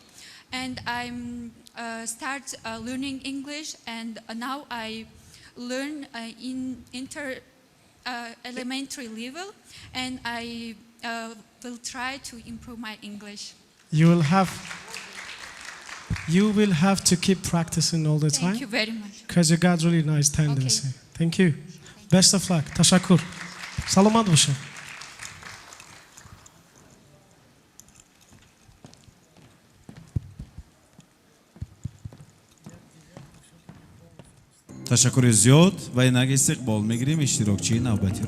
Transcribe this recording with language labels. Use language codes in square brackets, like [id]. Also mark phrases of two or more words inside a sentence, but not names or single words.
[en] And I'm start learning English, and now I learn in elementary level, and I will try to improve my English. You will have to keep practicing all the time. Thank you very much. Because you got really nice tendency. Thank you. Best of luck. [tg] Ташаккур. Саломат бошин. ташаккури зиёд ва инак истиқбол мегирем иштирокчии навбатиро.